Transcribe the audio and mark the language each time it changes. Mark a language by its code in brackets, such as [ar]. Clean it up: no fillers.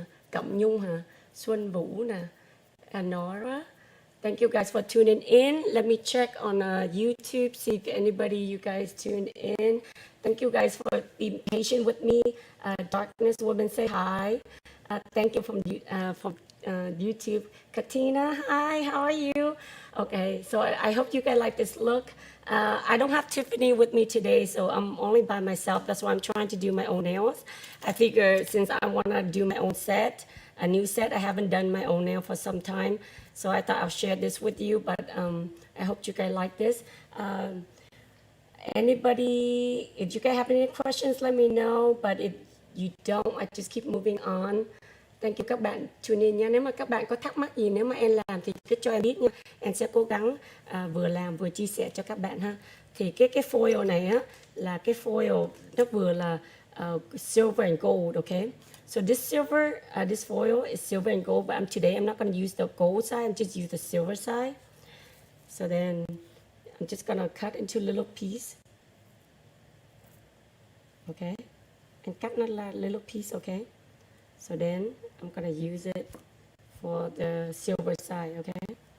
[vi] Cẩm Nhung hả, Xuân Vũ nè, Nora. [en] Thank you guys for tuning in. Let me check on YouTube, see if anybody you guys tuned in. Thank you guys for being patient with me. Darkness Woman, say hi. Thank you from YouTube. Katina, hi, how are you? Okay, so I hope you guys like this look. I don't have Tiffany with me today, so I'm only by myself. That's why I'm trying to do my own nails. I figure since I want to do my own set, a new set, I haven't done my own nail for some time. So I thought I'll share this with you, but I hope you guys like this. Anybody, if you guys have any questions, let me know. But if you don't, I just keep moving on. Thank you [vi] các bạn tune in nha. Nếu mà các bạn có thắc mắc gì nếu mà em làm thì cứ cho em biết nha. Em sẽ cố gắng vừa làm vừa chia sẻ cho các bạn ha. Thì cái foil này á là cái foil nó vừa là [en] silver and gold, okay? So this foil is silver and gold, but today I'm not going to use the gold side, I'm just use the silver side. So then I'm just going to cut into little piece. Okay? And cut not a little piece, okay? So then I'm going to use it for the silver side, okay?